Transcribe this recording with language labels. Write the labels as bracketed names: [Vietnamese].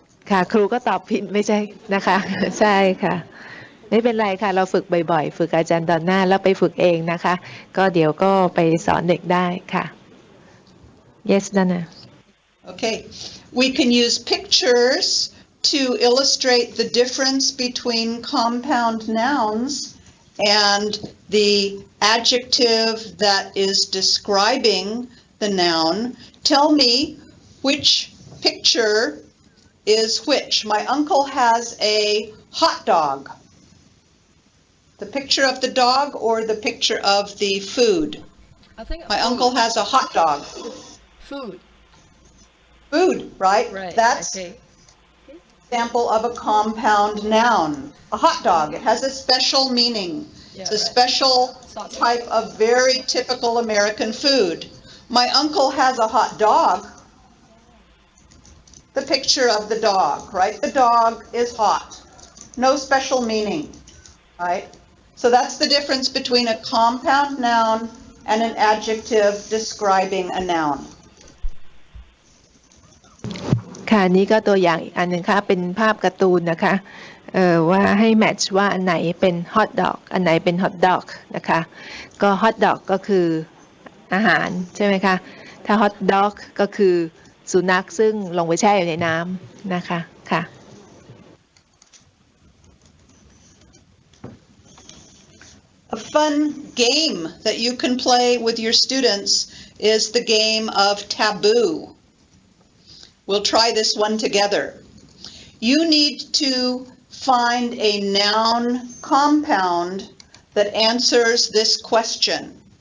[Thai] ค่ะครูก็ตอบผิดไม่ใช่นะคะใช่ค่ะไม่เป็นไรค่ะเราฝึกบ่อยๆฝึกอาจารย์ดอนน่าแล้วไปฝึกเองนะคะก็เดี๋ยวก็ไปสอนเด็กได้ค่ะ [English] yes Donna Okay. We can use pictures to illustrate the difference between compound nouns and the adjective that is describing the noun. Tell me which picture is which. My uncle has a hot dog. The picture of the dog or the picture of the food? I think My uncle has a hot dog. food. Food, right? Right. That's okay. example of a compound noun. A hot dog. It has a special meaning. It's a special type of very typical American food. My uncle has a hot dog. The picture of the dog, right? The dog is hot. No special meaning, right? So that's the difference between a compound noun and an adjective describing a noun. [Thai] ค่ะนี่ก็ตัวอย่างอีกอันหนึ่งค่ะเป็นภาพการ์ตูนนะคะว่าให้แมทช์ว่าอันไหนเป็นฮอทดอกอันไหนเป็นฮอทดอกนะคะก็ฮอทดอกก็คืออาหารใช่ไหมคะถ้าฮอทดอกก็คือสุนัขซึ่งลงไปแช่อยู่ในน้ำนะคะค่ะ [English] A fun game that you can play with your students is the game of Taboo. We'll try this one together. You need to find a noun compound that answers this question.